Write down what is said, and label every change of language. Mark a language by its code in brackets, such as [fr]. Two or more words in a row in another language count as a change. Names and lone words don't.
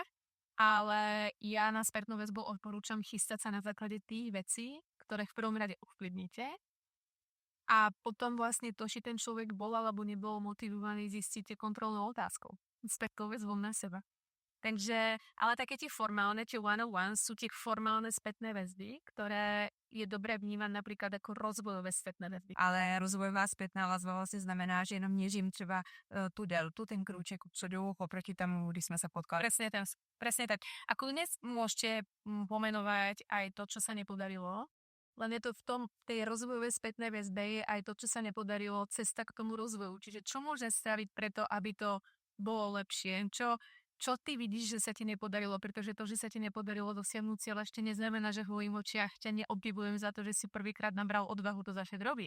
[sk] Ale ja na spätnú väzbu odporúčam chystať sa na základe tých vecí, ktoré v prvom rade ovplyvníte a potom vlastne to, či ten človek bol alebo nebol motivovaný, zistíte kontrolnou otázkou. Spätnou väzbou na seba. Takže, ale také tie formálne, tie one-on-one sú tie formálne spätné väzby, ktoré je dobré vnímať napríklad ako rozvojové spätné väzby. [cs] Ale rozvojová spätná vazba vlastně znamená, že jenom měřím třeba tu deltu, ten krůček předu oproti tomu, když jsme se potkali. [sk] Presne tak. A kľudne môžete pomenovať aj to, čo sa nepodarilo, len je to v tej rozvojovej spätnej väzbe je aj to, čo sa nepodarilo, cesta k tomu rozvoju. Čiže čo môžem spraviť preto, aby to bolo lepšie? čo ty vidíš, že sa ti nepodarilo, pretože to, že sa ti nepodarilo dosiahnuť cieľ, ešte neznamená, že v mojich očiach ťa neobdivujem za to, že si prvýkrát nabral odvahu to začať robiť.